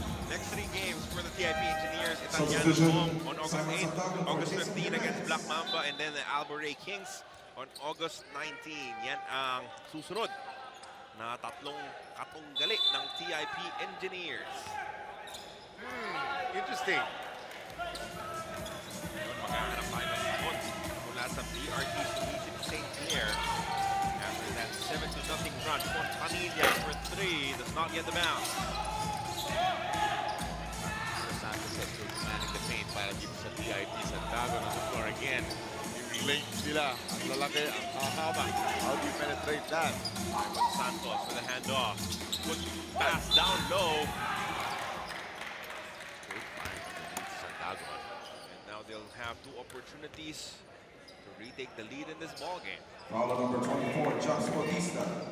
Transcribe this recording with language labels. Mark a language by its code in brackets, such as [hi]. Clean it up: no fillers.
[en] Next 3 games for the TIP Engineers. Italian home on August 8, August 15 against Black Mamba, and then the Albury Kings on August 19. [tl] Yan ang susunod na tatlong katunggali ng TIP Engineers. [en] Interesting. [tl] Maghahanap tayo ng sagot mula sa BRT Sumisip St. [en] Clair. After that 7-0 run, Fontanilla for 3 does not get the bounce. Santos has to manning the paint [tl] para dito sa [en] TIP. Santiago on the floor again. [tl] Yung length nila, ang lalaki, ang hahaba. [en] How do you penetrate that? Santos with a handoff. Good pass down low. Great find underneath Santiago. And now they'll have 2 opportunities to retake the lead in this ball game. Foul on number 24, Jax Bautista.